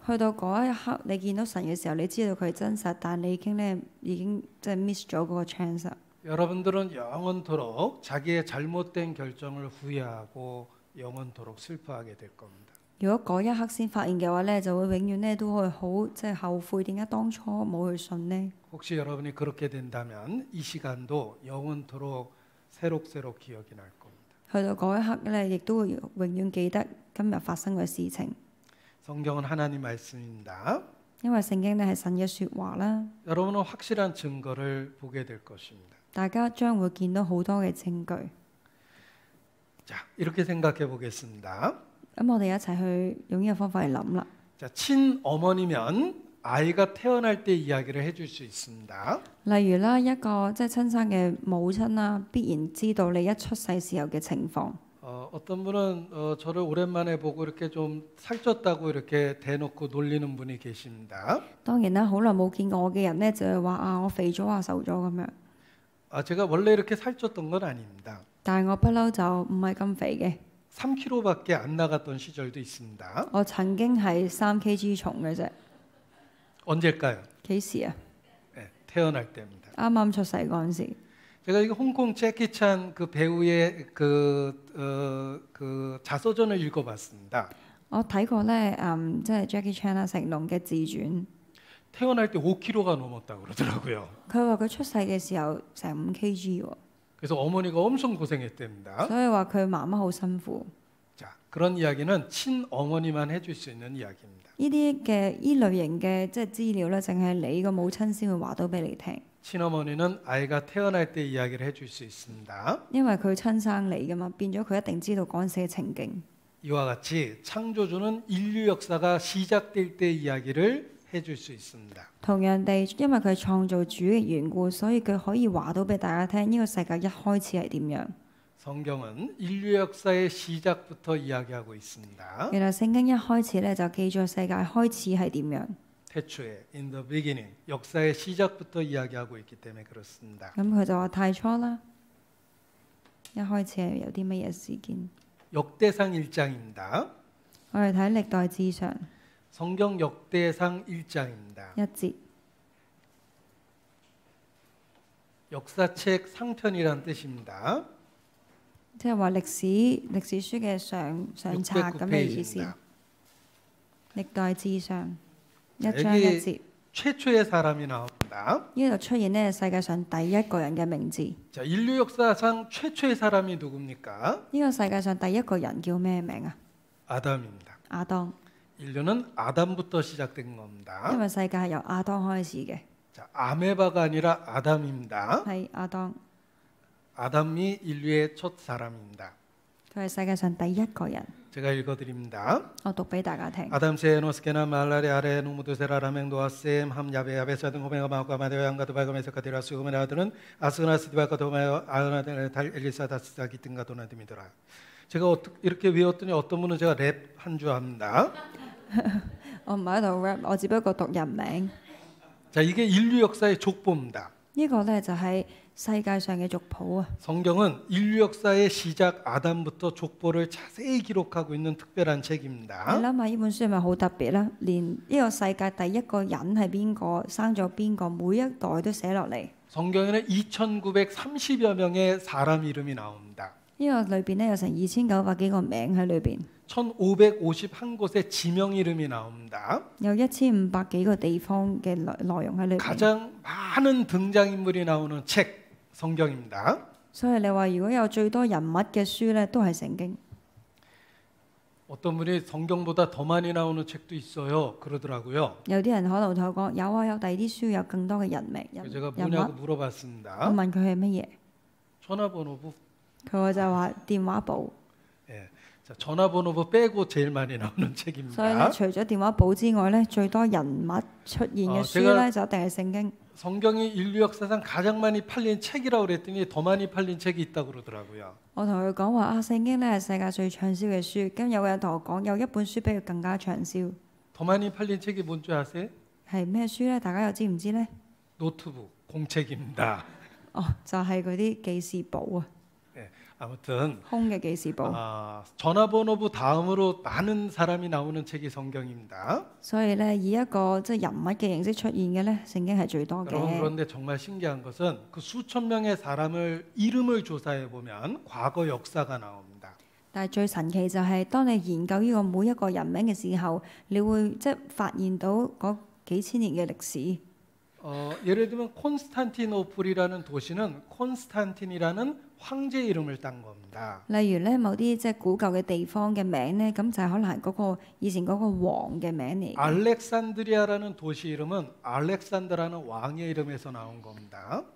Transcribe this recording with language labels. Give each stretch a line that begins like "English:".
Cantonese: 去到嗰一刻，你見到神嘅時候，你知道佢係真實，但你已經即係 miss 咗嗰個 chance 啦。
Korean: 여러분들은 영원토록 자기의 잘못된 결정을 후회하고 영원토록 슬퍼하게 될 겁니다.
Cantonese: 如果嗰一刻先發現嘅話咧，就會永遠咧都會好即係後悔，點解當初冇去信呢？
Korean: 혹시 여러분이 그렇게 된다면 이 시간도 영원토록 새록새록 기억이 날 겁니다.
Cantonese: 去到嗰一刻咧，亦都會永遠記得今日發生嘅事情，
Korean: 성경은 하나님 말씀입니다.
Cantonese: 因為聖經咧係神嘅説話啦。
Korean: 여러분은 확실한 증거를 보게 될 것입니다.
Cantonese: 大家將會見到好多嘅證據。
Korean: 자, 이렇게 생각해 보겠습니다.
Cantonese: 咁我哋一齊去用呢個方法嚟諗啦。
Korean: 자, 친어머니면 아이가 태어날 때 이야기를 해줄 수 있습니다.
Cantonese: 例如啦，一個即係親生嘅母親啦，必然知道你一出世時候嘅情況。
Korean: 어떤 분은 저를 오랜만에 보고 이렇게 좀 살쪘다고 이렇게 대놓고 놀리는 분이 계십니다.
Cantonese: 當然啦，好耐冇見過我嘅人呢，就係話啊，我肥咗啊，瘦咗咁樣。
Korean: 제가 원래 이렇게 살쪘던 건 아닙니다.
Cantonese: 但係我不嬲就唔係咁肥嘅，
Korean: 3kg밖에 안 나갔던 시절도 있습니다.
Cantonese: 我曾經係3kg重嘅啫。
Korean: 언제일까요?
Cantonese: 幾時啊？
Korean: 네, 태어날 때입니다.
Cantonese: 啱啱出世嗰陣時。
Korean: 제가 이거 홍콩 재키찬 그 배우의 그 자서전을 읽어봤습니다.
Cantonese: 我睇過咧，即係 Jackie Chan 啊，成龍嘅自傳。
Korean: 태어날 때 5kg가 넘었다고 그러더라고요.
Cantonese: 佢話佢出世嘅時候成5kg喎，
Korean: 그래서 어머니가 엄청 고생했답니다.
Cantonese: 所以話佢媽媽好辛苦。
Korean: 자, 그런 이야기는 친어머니만 해줄 수 있는 이야기입니다.
Cantonese: 呢類型嘅即係資料咧，淨係你個母親先會話到俾你聽，
Korean: 친어머니는 아이가 태어날 때 이야기를 해줄 수 있습니다.
Cantonese: 因為佢親生你噶嘛，變咗佢一定知道嗰陣時嘅情景。
Korean: 이와 같이 창조주는 인류 역사가 시작될 때 이야기를 해줄 수 있습니다.
Cantonese: 同樣地，因為佢係創造主嘅緣故，所以佢可以話到俾大家聽，呢個世界一開始係點樣。
Korean: 성경은 인류 역사의 시작부터 이야기하고 있습니다.
Cantonese: 原來聖經一開始咧就記咗世界開始係點樣。
Korean: 태초에
English: in the beginning
Korean: 역사의 시작부터 이야기하고 있기 때문에 그렇습니다.
Cantonese: 咁佢就話太初啦，一開始係有啲乜嘢事件。
Korean: 역대상 1장입니다.
Cantonese: 我哋睇歷代志上
Korean: 성경 역대상 1장입니다.
Cantonese: 1節，
Korean: 역사책 상편이란 뜻입니다.
Cantonese: 即係話歷史書嘅上冊咁嘅意思。
Korean: 609페이지입니다.
Cantonese: 歷代志上1章1節，
Korean: 최초의 사람이 나옵니다.
Cantonese: 呢度出現呢世界上第一個人嘅名字。
Korean: 자, 인류 역사상 최초의 사람이 누굽니까?
Cantonese: 呢個世界上第一個人叫咩名啊？
Korean: 아담입니다.
Cantonese: 亞當，
Korean: 인류는 아담부터 시작된
Cantonese: 因
Korean: 겁니다.
Cantonese: 為世界係由亞當開始嘅，
Korean: 자, 아메바가 아니라 아담입니다.
Cantonese: 係亞當，
Korean: 아담이 인류의 첫 사람입니다.
Cantonese: 佢係世界上第一個人。
Korean: 제가 읽어드립니다.
Cantonese: 我讀俾大家聽。
Korean: 아담 세노스케나 말라리 아레 누무드세라 라맹도아셈 함야베 야베사등 호메가 마오카 마데오 양가도 바가메서 카디라 수고메 나들은 아스나스 디바카 도마요 아나데 달 엘리사 다스사 기든가 도나드미더라. 제가 이렇게 외웠더니 어떤 분은 제가 랩 한 줄 압니다.
Cantonese: 我唔係喺度 rap，我只不過讀人名。
Korean: 자, 이게 인류 역사의 족보입니다.
Cantonese: 呢個呢，就係世界上嘅族譜啊！
Korean: 성경은 인류 역사의 시작 아담부터 족보를 자세히 기록하고 있는 특별한
Cantonese: 你
Korean: 책입니다.
Cantonese: 諗下呢本書係咪好特別啦？連呢個世界第一個人係邊個，生咗邊個，每一代都寫落嚟。
Korean: 성경에는 2,930여 명의 사람 이름이 나옵니다.
Cantonese: 呢個裏邊呢，有成2900幾個名喺裏邊，
Korean: 1,551곳의 지명 이름이 나옵니다.
Cantonese: 有1500幾個地方嘅內容喺裏邊。
Korean: 가장 많은 등장인물이 나오는 책 성경입니다.
Cantonese: 所以你話如果有最多人物嘅書呢，都係聖經。
Korean: 어떤 분이 성경보다 더 많이 나오는 책도 있어요. 그러더라고요.
Cantonese: 有啲人可能同我講有啊，有第二啲書有更多嘅人名
Korean: 제가
Cantonese: 人
Korean: 뭐냐고
Cantonese: 物。
Korean: 물어봤습니다.
Cantonese: 我問佢係乜嘢，
Korean: 전화번호부.
Cantonese: 佢就話電話簿。
Korean: 예. 자, 전화번호부 빼고 제일 많이 나오는
Cantonese: 所以咧，除咗電話簿之外咧，最多人物出現嘅書咧，就一定係聖經。
Korean: 성경이 인류 역사상 가장 많이 팔린 책이라고 그랬더니 더 많이 팔린 책이 있다고 그러더라고요.
Cantonese: 我同佢講話啊，聖經咧係世界最暢銷嘅書。咁有個人同我講，有一本書比佢更加暢銷，
Korean: 더 많이 팔린 책이 뭔지 아세요?
Cantonese: 係咩書咧？大家又知唔知咧？
Korean: 노트북, 공책입니다.
Cantonese: 哦，就係嗰啲記事簿啊，
Korean: 예. 아무튼
Cantonese: 空嘅記事簿。
Korean: 전화번호부 다음으로 많은 사람이 나오는 책이 성경입니다.
Cantonese: 所以咧，以一個即係人物嘅形式出現嘅咧，聖經係最多
Korean: 여러분
Cantonese: 嘅。
Korean: 그런데 정말 신기한 것은 그 수천 명의 사람을 이름을 조사해 보면 과거 역사가 나옵니다.
Cantonese: 但係最神奇就係，當你研究呢個每一個人名嘅時候，你會即係發現到嗰幾千年嘅歷史。
Korean: 예를 들면 콘스탄티노플이라는 도시는 콘스탄틴이라는 황제 이름을 딴 겁니다.
Cantonese: 例如咧，某啲即係古舊嘅地方嘅名咧，咁就係可能係嗰個以前嗰個王嘅名嚟嘅。
Korean: 알렉산드리아라는 도시 이름은 알렉산더라는 왕의 이름에서 나온 겁니다.